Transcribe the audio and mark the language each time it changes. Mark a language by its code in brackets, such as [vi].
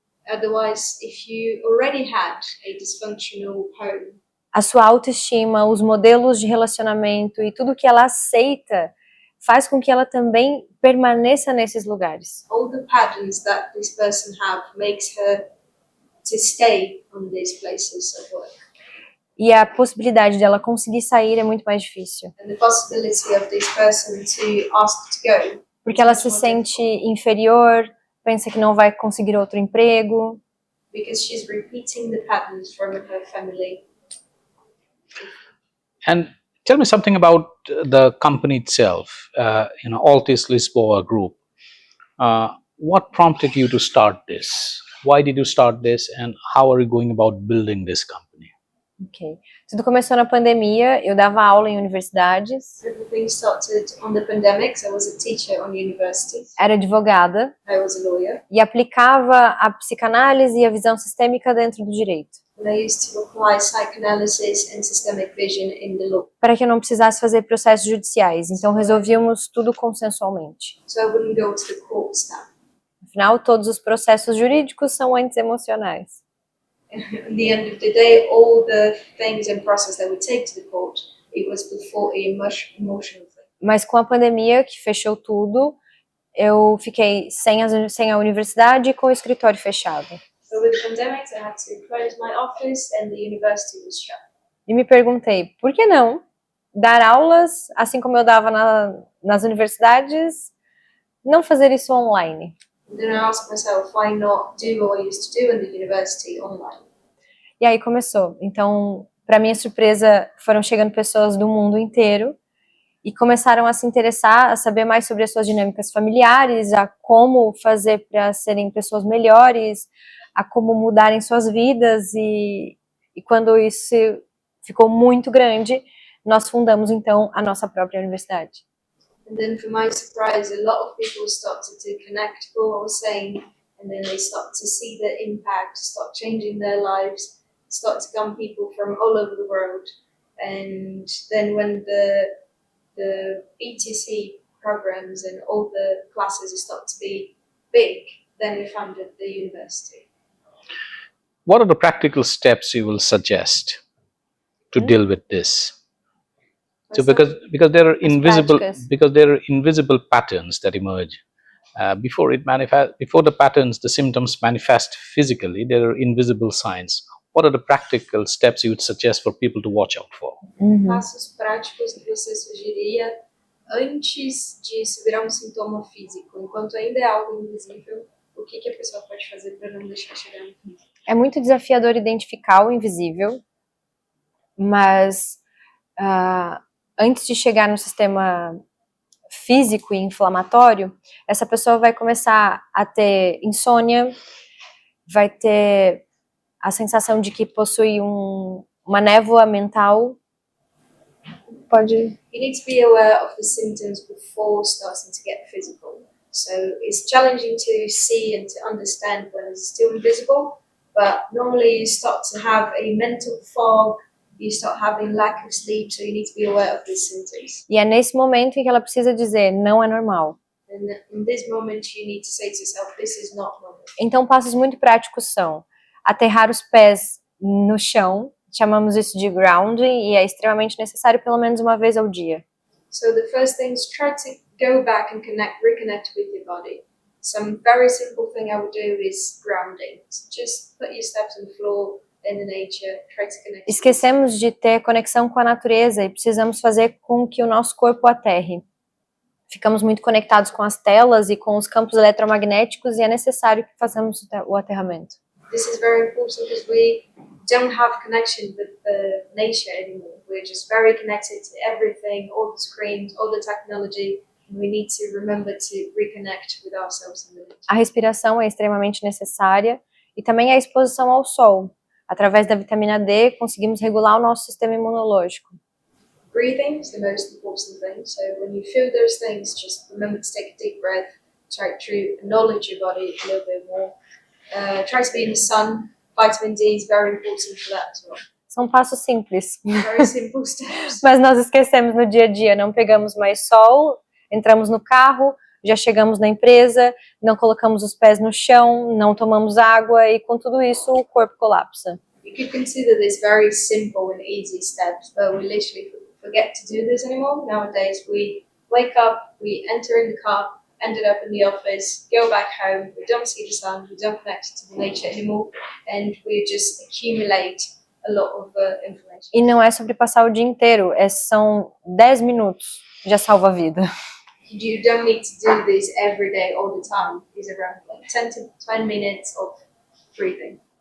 [en] Otherwise, if you already had a dysfunctional home, [pt] a sua autoestima, os modelos de relacionamento e tudo que ela aceita faz com que ela também permaneça nesses lugares. [en] all the patterns that this person have makes her to stay on these places of work. [pt] E a possibilidade dela conseguir sair é muito mais difícil, [en] And the possibility of this person to ask to go, [pt] porque ela se sente inferior, pensa que não vai conseguir outro emprego. [en] because she's repeating the patterns from her family. And tell me something about the company itself, Altis Lisboa Group. What prompted you to start this? Why did you start this, and how are you going about building this company? Ok. [pt] Tudo começou na pandemia, eu dava aula em universidades, [en] Everything started on the pandemic. So I was a teacher on universities. [pt] era advogada [en] I was a lawyer, [pt] e aplicava a psicanálise e a visão sistêmica dentro do direito, [en] and I used to apply psychoanalysis and systemic vision in the law, [pt] para que eu não precisasse fazer processos judiciais. Então resolvíamos tudo consensualmente. [en] so I wouldn't go to the courts now. [pt] Afinal, todos os processos jurídicos são antes emocionais. [en] At the end of the day, all the things and process that we take to the court, it was before a much emotional thing. [pt] Mas com a pandemia, que fechou tudo, eu fiquei sem a universidade e com o escritório fechado. [en] So with the pandemic, I had to close my office and the university was shut. [pt] E me perguntei, por que não dar aulas, assim como eu dava nas universidades, não fazer isso online? [en] And then I asked myself, why not do what I used to do in the university online? [pt] E aí começou. Então, para minha surpresa, foram chegando pessoas do mundo inteiro e começaram a se interessar, a saber mais sobre as suas dinâmicas familiares, a como fazer para serem pessoas melhores, a como mudarem suas vidas. E quando isso ficou muito grande, nós fundamos então a nossa própria universidade. [en] And then, for my surprise, a lot of people started to connect to what I was saying, and then they start to see the impact, start changing their lives, start to come people from all over the world. And then, when the BTC programs and all the classes start to be big, then we founded the university. What are the practical steps you will suggest to deal with this? So because there are invisible patterns that emerge before the symptoms manifest physically. There are invisible signs. What are the practical steps you would suggest for people to watch out for? [pt] Passos práticos que você sugeriria antes disso virar sintoma físico, enquanto ainda é algo invisível, o que a pessoa pode fazer para não deixar chegar no físico? É muito desafiador identificar o invisível, mas antes de chegar no sistema físico e inflamatório, essa pessoa vai começar a ter insônia, vai ter a sensação de que possui uma névoa mental. [en] You need to be aware of the symptoms before starting to get physical. So it's challenging to see and to understand when it's still invisible, but normally you start to have a mental fog, you start having lack of sleep, so you need to be aware of these symptoms. [pt] E é nesse momento em que ela precisa dizer, não é normal. [en] And in this moment you need to say to yourself, this is not normal. [pt] Então, passos muito práticos são aterrar os pés no chão, Chamamos isso de grounding e é extremamente necessário pelo menos uma vez ao dia. [en] So the first thing is try to go back and reconnect with your body. Some very simple thing I would do is grounding. So just put your steps on the floor in the nature, try to connect. [pt] Esquecemos de ter conexão com a natureza e precisamos fazer com que o nosso corpo aterre. Ficamos muito conectados com as telas e com os campos eletromagnéticos e é necessário que façamos o aterramento. [en] This is very important because we don't have connection with the nature anymore. We're just very connected to everything, all the screens, all the technology. And we need to remember to reconnect with ourselves in the nature. [pt] A respiração é extremamente necessária e também a exposição ao sol. Através da vitamina D, conseguimos regular o nosso sistema imunológico. [en] Breathing is the most important thing. So when you feel those things, just remember to take a deep breath, try to acknowledge your body a little bit more. Try to be in the sun. Vitamin D is very important for that as well. [pt] São passos simples, [en] Very simple steps. [pt] mas nós esquecemos no dia a dia, não pegamos mais sol, entramos no carro, já chegamos na empresa, não colocamos os pés no chão, não tomamos água e com tudo isso o corpo colapsa. [en] You could consider this very simple and easy steps, but we literally forget to do this anymore. Nowadays, we wake up, we enter in the car, ended up in the office, go back home, we don't see the sun, we don't connect to the nature anymore, and we just accumulate a lot of information. [pt] E não é sobre passar o dia inteiro, são 10 minutos, já salva a vida. [en] You don't need to do this every day, all the time. These are around like 10 to 20 minutes of breathing.